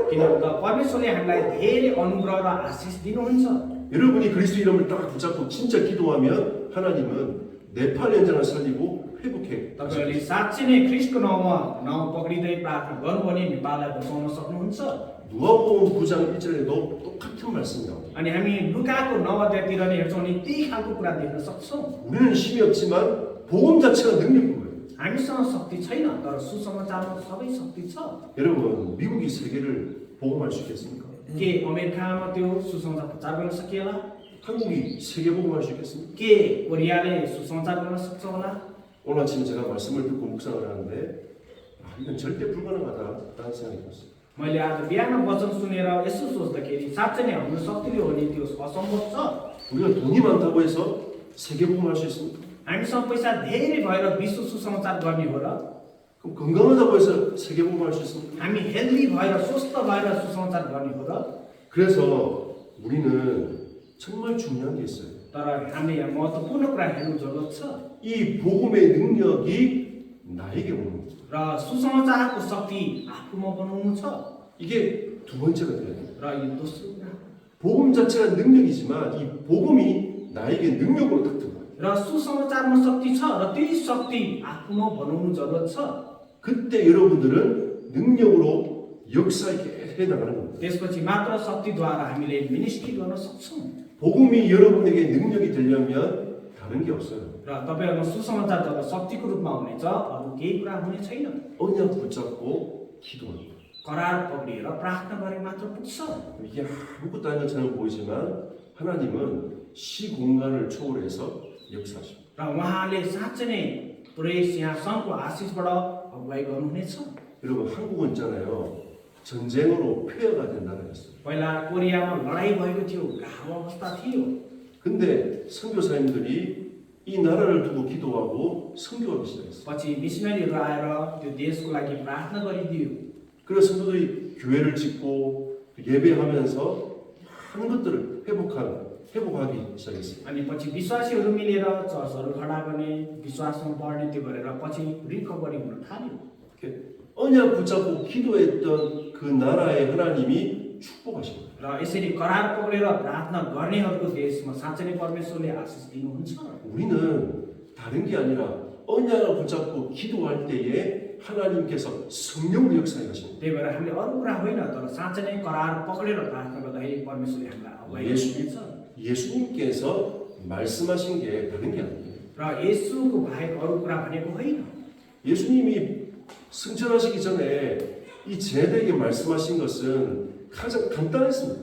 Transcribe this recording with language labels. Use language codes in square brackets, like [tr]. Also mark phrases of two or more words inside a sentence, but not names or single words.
[ne] किनभने परमेश्वरले हामीलाई धेरै अनुग्रह र आशिष दिनुहुन्छ। [ko] 여러분이 그리스도 이름을 딱 붙잡고 진짜 기도하면 하나님은 네팔 현장을 살리고 회복해. [ne] तपाईहरूले साँच्चै नै ख्रीष्टको नाउँ पक्रिँदै प्रार्थना गर्नु भने नेपाललाई बचाउन सक्नुहुन्छ। [ko] 누가복음 9장 1절에도 똑같은 말씀이 나옵니다. [ne] अनि हामी लुकाको 9 अध्यायतिर नै हेर्छौँ भने त्यही खालको कुरा देख्न सक्छौँ। [ko] 우리는 힘이 없지만 복음 자체가 능력인 거예요. [ne] हामीसँग शक्ति छैन, तर सुसमाचारमा सबै शक्ति छ। [ko] 여러분, 미국이 세계를 복음할 수 있겠습니까? [ne] के अमेरिकामा त्यो सुसमाचार प्रचार गर्न सकिएला? [ko] 한국이 세계 복음할 수 있겠습니까? [ne] के कोरियाले सुसमाचार गर्न सक्छ होला? [ko] 오늘 아침에 제가 말씀을 듣고 묵상을 하는데 이건 절대 불가능하다라는 생각이 들었어요. [ne] मैले आज बिहान वचन सुनेर यसो सोच्दाखेरि साँच्चै नै हाम्रो शक्तिले हो नि त्यो असम्भव छ। [ko] 우리가 돈이 많다고 해서 세계 복음할 수 있습니까? [ne] हामीसँग पैसा धेरै भएर विश्व सुसमाचार गर्ने हो र? [ko] 그럼 건강하다고 해서 세계 복음할 수 있습니까? [ne] हामी हेल्दी भएर स्वस्थ भएर सुसमाचार गर्ने हो र? [ko] 그래서 우리는 정말 중요한 게 있어요. [ne] तर हामीले यहाँ महत्त्वपूर्ण कुरा हेर्नु जरुरत छ। [ko] 이 복음의 능력이 나에게 오는 거죠. [ne] र सुसमाचारको शक्ति आफूमा बनाउनु छ। [ko] 이게 두 번째가 돼야 돼요. [ne] र यो दोस्रो कुरा, [ko] 복음 자체가 능력이지만 이 복음이 나에게 능력으로 딱 들어가요. [ne] र सुसमाचारमा शक्ति छ र त्यही शक्ति आफूमा बनाउनु जरुरत छ। [ko] 그때 여러분들은 능력으로 역사에 해 나가는 겁니다. [ne] त्यसपछि मात्र शक्तिद्वारा हामीले मिनिस्ट्री गर्न सक्छौँ। [ko] 복음이 여러분에게 능력이 되려면 다른 게 없어요. [ne] र तपाईहरुमा सुसमाचार जब शक्तिको रूपमा हुनेछ, अरु केही कुरा हुने छैन। [ko] 언약 붙잡고 기도하는 거예요. [ne] करार पक्रिएर प्रार्थना गरे मात्र पुग्छ। [ko] 이게 아무것도 아닌 것처럼 보이지만 하나님은 시공간을 초월해서 역사하십니다. [ne] र उहाँले साँच्चै नै पुरै सिंहासनको आशिषबाट अगुवाई गर्नुहुनेछ। [ko] 여러분, 한국은 있잖아요. 전쟁으로 폐허가 된 나라였어요. [ne] पहिला कोरियामा लडाई भएको थियो, गाउँ अवस्था थियो। [ko] 근데 선교사님들이 이 나라를 두고 기도하고 선교하기 시작했어요. [ne] पछि मिसनरीहरू आएर त्यो देशको लागि प्रार्थना गरिदियो। [ko] 그래서 성도들이 교회를 짓고 예배하면서 많은 것들을 회복하기 시작했어요. [ne] अनि पछि विश्वासीहरू मिलेर चर्चहरू खडा गर्ने, विश्वासमा बढ्ने त्यो गरेर पछि रिकभरी हुन थाल्यो। [ko] 이렇게 언약 붙잡고 기도했던 그 나라의 하나님이 축복하십니다. [ne] र यसरी करार पक्रेर प्रार्थना गर्नेहरूको देशमा साँच्चै नै परमेश्वरले आशिष दिनुहुन्छ। [ko] 우리는 다른 게 아니라 언약을 붙잡고 기도할 때에 하나님께서 성령으로 역사해 가십니다. [ne] त्यही भएर हामीले अरू कुरा होइन, तर साँच्चै नै करार पक्रेर प्रार्थना गर्दाखेरि परमेश्वरले हामीलाई अगुवाई गर्नुहुन्छ। [ko] 예수님께서 말씀하신 게 다른 게 아니에요. [ne] र येशूको बाहेक अरू कुरा भनेको होइन। [ko] 예수님이 승천하시기 전에 이 제자들에게 말씀하신 것은 가장 간단했습니다.